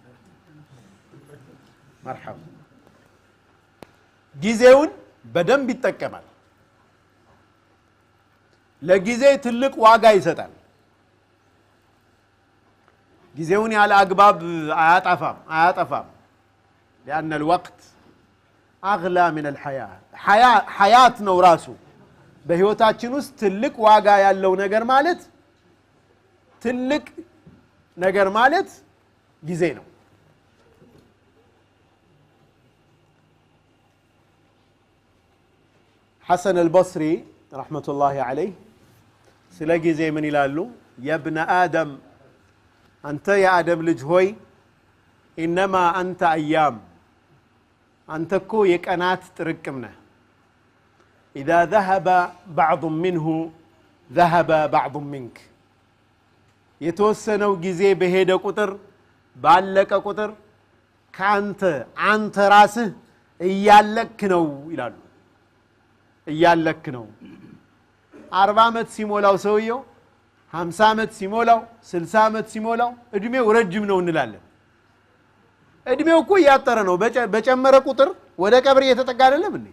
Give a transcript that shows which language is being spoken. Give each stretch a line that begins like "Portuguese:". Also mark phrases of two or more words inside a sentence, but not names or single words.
Amharic: መርሐባ። ጊዜውን በደንብ ይጠቀማል። ለጊዜ ትልቅ ዋጋ ይሰጣል። ጊዜውን ያለ አግባብ አያጠፋም
Arabic: لأن الوقت أغلى من الحياة
Amharic: حياة ነው ራሱ በህይወታችን ውስጥ ትልቅ ዋጋ ያለው ነገር ማለት ትልቅ ነገር ማለት ጊዜ ነው። ሐሰን አልበስሪ
Arabic: رحمة الله عليه
Amharic: ስለ ጊዜ ምን ይላሉ?
Arabic: يا ابن آدم
Amharic: አንተ የአደም ልጅ ሆይ ኢነማ አንተ አያም አንተ እኮ የቀናት ጥርቅም ነህ።
Arabic: إذا ذهب بعض منه ذهب بعض منك
Amharic: የተወሰነው ጊዜ በሄደ ቁጥር ባለቀ ቁጥር አንተ ራስህ እያለክ ነው ይላሉ። እያለክ ነው። 40 ዓመት ሲሞላው ሰውየው 50 ዓመት ሲሞላው 60 ዓመት ሲሞላው እድሜው ረጅም ነው እንላለን። እድሜው እኮ ያጠረ ነው። በጨመረ ቁጥር ወደ ቀብር እየተጠጋ አይደለም እንዴ?